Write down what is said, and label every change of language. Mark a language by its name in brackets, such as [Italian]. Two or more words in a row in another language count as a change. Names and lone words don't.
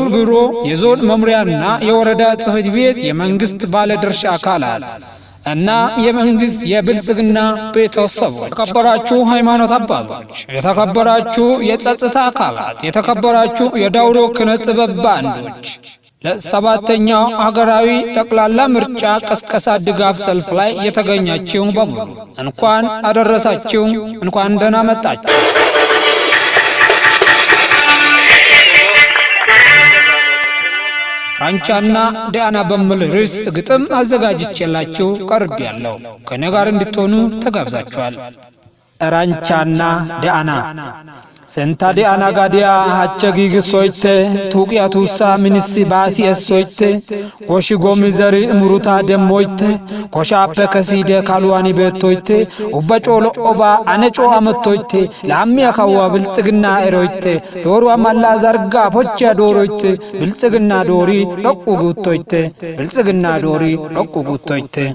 [Amharic] ቢሮ የዞን መምሪያና የወረዳ ጽህፈት ቤት የመንግስት ባለድርሻ አካላት እና የመንግስት የብልጽግና ቤተሰቦች፣ የተከበራችሁ ሃይማኖት አባቶች፣ የተከበራችሁ የጸጥታ አካላት፣ የተከበራችሁ የዳውሮ ኪነ ጥበብ ባንዶች ለሰባተኛው ሀገራዊ ጠቅላላ ምርጫ ቀስቀሳ ድጋፍ ሰልፍ ላይ የተገኛችሁ በሙሉ እንኳን አደረሳችሁ፣ እንኳን ደህና መጣችሁ። ራንቻና ዲያና በሚል ርዕስ ግጥም አዘጋጅቼላችሁ ቀርቤያለሁ። ከኔ ጋር እንድትሆኑ ተጋብዛችኋል። ራንቻና ዲያና [Dawro] ሰንታ ዲያና ጋዲያ ሀቸጊ ግሶይቴ ቱቂያ ቱሳ ሚኒሲ ባሲ እሶይቴ ጎሺ ጎሚ ዘሪ ሙሩታ ደሞይቴ ኮሻፔ ከሲደ ካሉዋኒ ቤቶይቴ ኡበጮሎ ኦባ አነጮ አመቶይቴ ላሚያ ካዋ ብልጽግና ኤሮይቴ ዶሩ አማላ ዘርጋ ፖቻ ዶሮይቴ ብልጽግና ዶሪ ሎቁ ጉቶይቴ ብልጽግና ዶሪ ሎቁ ጉቶይቴ